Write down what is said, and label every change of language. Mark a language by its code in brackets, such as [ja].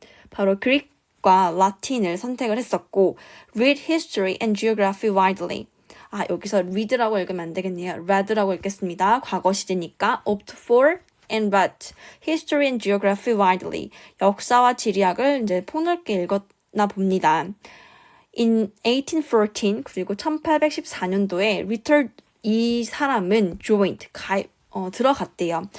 [ko] 바로 그릭과 라틴을 선택을 했었고 [en] read history and geography widely. [ko] 여기서 read라고 읽으면 안 되겠네요. read라고 읽겠습니다. 과거 시제니까 [en] opt for and read history and geography widely. [ko] 역사와 지리학을 이제 폭넓게 읽었나 봅니다. [en] In 1814, [ko] 그리고 1814년도에 이 사람은 joined, 들어갔대요.